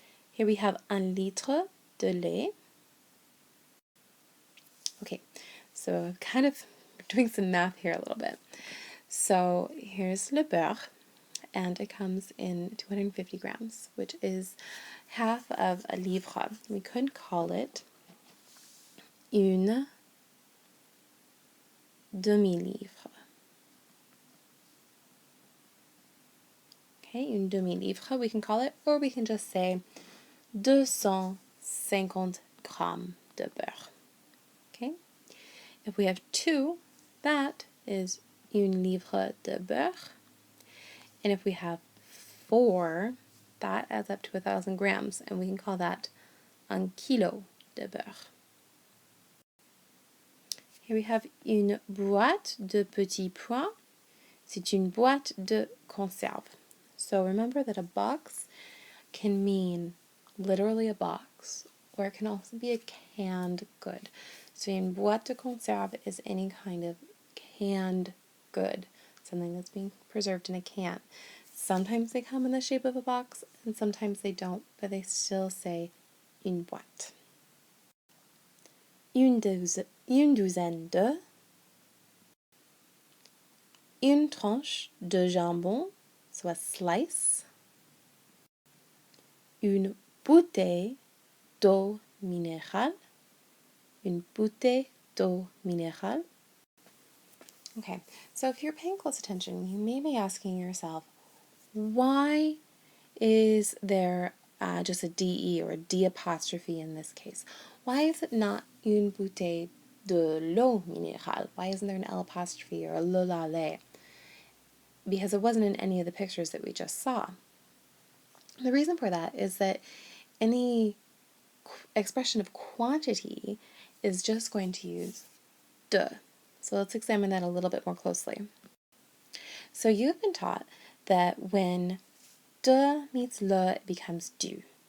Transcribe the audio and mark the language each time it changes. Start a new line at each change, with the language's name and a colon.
English: Here we have
French: un litre de lait.
English: Okay, so kind of doing some math here a little bit. So here's
French: le beurre,
English: and it comes in 250 grams, which is half of a livre. We could call it
French: une demi-livre.
English: Okay,
French: une demi-livre
English: we can call it, or we can just say
French: 250 grammes de beurre.
English: Okay, if we have two, that is
French: une livre de beurre.
English: And if we have four, that adds up to 1,000 grams, and we can call that
French: un kilo de beurre.
English: Here we have
French: une boîte de petits pois. C'est une boîte de conserve.
English: So remember that a box can mean literally a box, or it can also be a canned good. So
French: une boîte de conserve
English: is any kind of canned good, something that's being preserved in a can. Sometimes they come in the shape of a box, and sometimes they don't, but they still say
French: une boîte. Une douzaine de, une tranche de jambon,
English: so a slice,
French: une bouteille d'eau minérale, une bouteille d'eau minérale.
English: Okay, so if you're paying close attention, you may be asking yourself, why is there just a DE or a D apostrophe in this case? Why is it not
French: une bouteille de l'eau minérale?
English: Why isn't there an L apostrophe or a
French: le la le?
English: Because it wasn't in any of the pictures that we just saw. The reason for that is that any expression of quantity is just going to use de. So let's examine that a little bit more closely. So you've been taught that when de meets le, it becomes du.